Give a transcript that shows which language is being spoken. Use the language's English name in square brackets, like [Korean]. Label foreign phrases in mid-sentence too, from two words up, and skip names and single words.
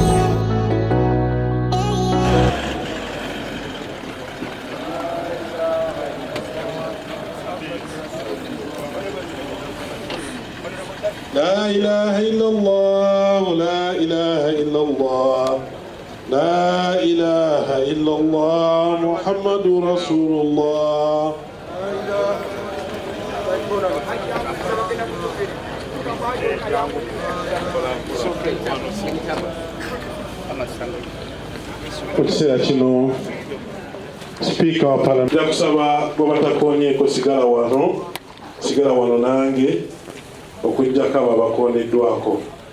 [Arabic] لا إله إلا الله لا إله إلا الله لا إله إلا الله محمد رسول الله. [Ganda] Kukiseera kino Speaker wa Parliament yakusaba bw'abatakoonyeeko sigala wano nange okujjako abo abakooneddwako.